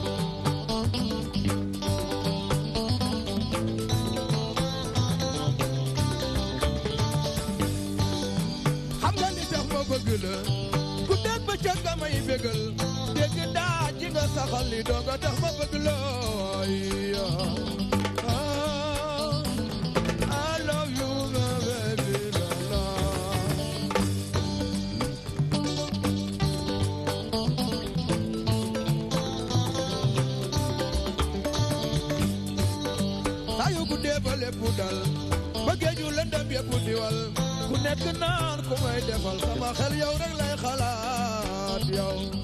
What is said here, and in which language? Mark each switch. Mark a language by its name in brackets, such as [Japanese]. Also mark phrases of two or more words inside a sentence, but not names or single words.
[Wolof] xam nga li tax ma bëgg la ku dégg ba ca nga may bégal dégg daa ci nga saxal li doo nga tax ma bëgg la [English] I love you my baby [Wolof] la la saa yu guddee ba lépp dal ba géeju lëndëm yëpp diwal ku nekk naan ku may defal sama xel yow rek lay xalaat yow